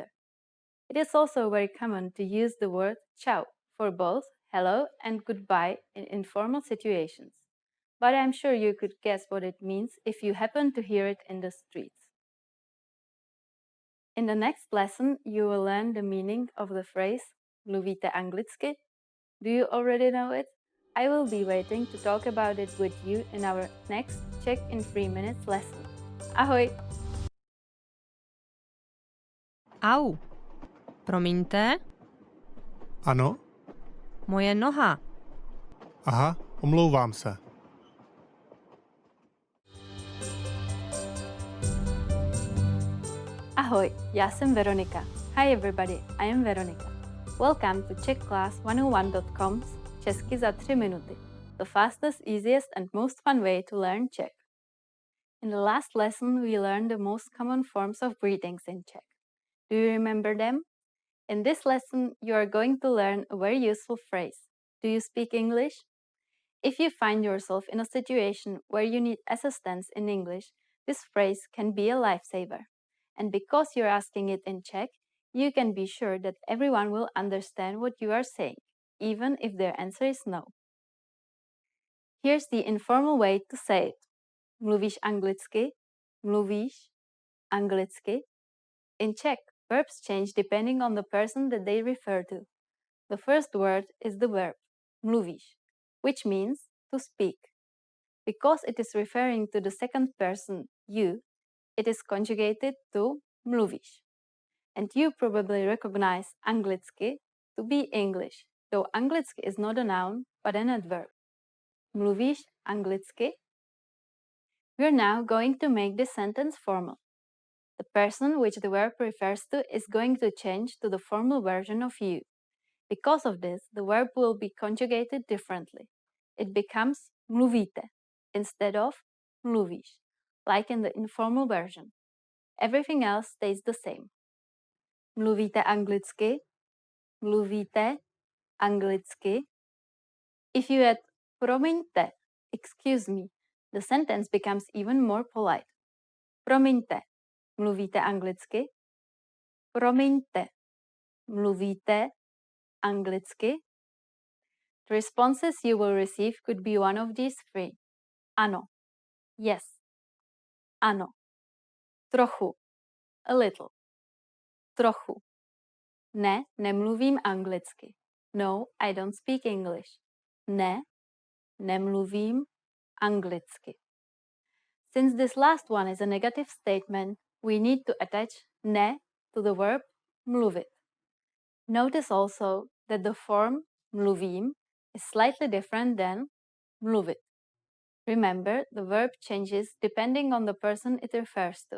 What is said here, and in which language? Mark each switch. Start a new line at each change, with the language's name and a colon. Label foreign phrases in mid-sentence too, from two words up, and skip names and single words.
English: It is also very common to use the word ciao for both hello and goodbye in informal situations. But I'm sure you could guess what it means if you happen to hear it in the streets. In the next lesson, you will learn the meaning of the phrase
Czech: mluvíte anglicky.
English: Do you already know it? I will be waiting to talk about it with you in our next Czech in 3 minutes lesson.
Czech: Ahoj! Au. Promiňte, Ano? moje noha. Aha, omlouvám se. Ahoj, já jsem Veronika.
English: Hi everybody, I am Veronika. Welcome to czechclass101.com's Česky za 3 minuty, the fastest, easiest and most fun way to learn Czech. In the last lesson, we learned the most common forms of greetings in Czech. Do you remember them? In this lesson, you are going to learn a very useful phrase. Do you speak English? If you find yourself in a situation where you need assistance in English, this phrase can be a lifesaver. And because you're asking it in Czech, you can be sure that everyone will understand what you are saying, even if their answer is no. Here's the informal way to say it.
Czech: Mluvíš anglicky? Mluvíš anglicky?
English: In Czech, verbs change depending on the person that they refer to. The first word is the verb mluvíš, which means to speak. Because it is referring to the second person, you, it is conjugated to mluvíš. And you probably recognize anglicky to be English, though anglicky is not a noun but an adverb.
Czech: Mluvíš anglicky?
English: We're now going to make this sentence formal. The person which the verb refers to is going to change to the formal version of you. Because of this, the verb will be conjugated differently. It becomes mluvíte instead of mluvíš, like in the informal version. Everything else stays the same.
Czech: Mluvíte anglicky? Mluvíte anglicky?
English: If you add promiňte, excuse me, the sentence becomes even more polite.
Czech: Promiňte, mluvíte anglicky? Promiňte, mluvíte anglicky?
English: The responses you will receive could be one of these three.
Czech: Ano, yes, ano. Trochu,
English: a little.
Czech: Trochu. Ne, nemluvím anglicky. No,
English: I don't speak English.
Czech: Ne, nemluvím anglicky.
English: Since this last one is a negative statement, we need to attach ne to the verb mluvit. Notice also that the form mluvím is slightly different than mluvit. Remember, the verb changes depending on the person it refers to.